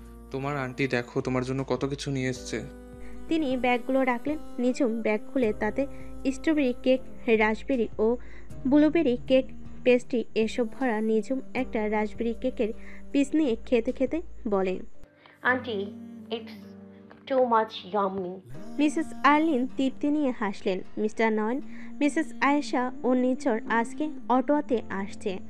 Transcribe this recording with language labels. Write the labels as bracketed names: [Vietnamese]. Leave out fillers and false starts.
[Bangla] তোমার আন্টি দেখো তোমার জন্য কত কিছু নিয়ে এসেছে। তিনি ব্যাগগুলো রাখলেন। নিঝুম ব্যাগ খুলে তাতে স্ট্রবেরি কেক, রাসবেরি ও ব্লুবেরি কেক, পেস্ট্রি এসব ভরা। নিঝুম একটা রাসবেরি কেকের পিস নিয়ে খেতে খেতে বলে, [English] Auntie, it's too much yummy. [Bangla] Mrs Arlin তৃপ্তি নিয়ে হাসলেন। মিস্টার নয়ন, মিসেস আয়েশা ও নিচর আজকে অটোয়াতে আসছে।